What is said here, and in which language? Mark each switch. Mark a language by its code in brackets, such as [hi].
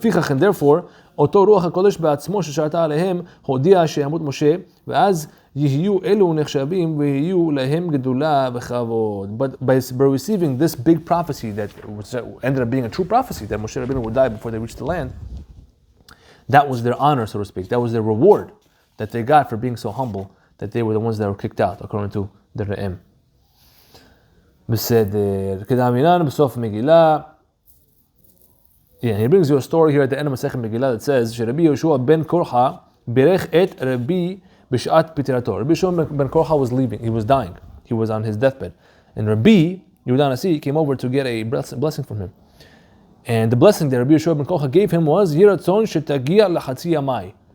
[he] And therefore, אותו רוח הקודש בעצמו ששרתה עליהם הודיע שימות משה ואז יהיו אלו נחשבים ויהיו להם גדולה וכבוד. [en] But by receiving this big prophecy that ended up being a true prophecy that Moshe Rabbeinu would die before they reached the land, that was their honor, so to speak. That was their reward that they got for being so humble that they were the ones that were kicked out, according to the Re'em. [he] בסדר, כדאמינן בסוף מגילה. [en] Yeah, he brings you a story here at the end of Masechet Megillah that says [he] שרבי יהושע בן קורחה בירך את רבי בשעת פטירתו. [en] Rabbi Yeshua ben Korcha was leaving, he was dying, he was on his deathbed. And Rabbi Yehuda Nasi came over to get a blessing from him. And the blessing that Rabbi Yeshua ben Korcha gave him was [he] Yiratzon shetagia lachatzi yamai.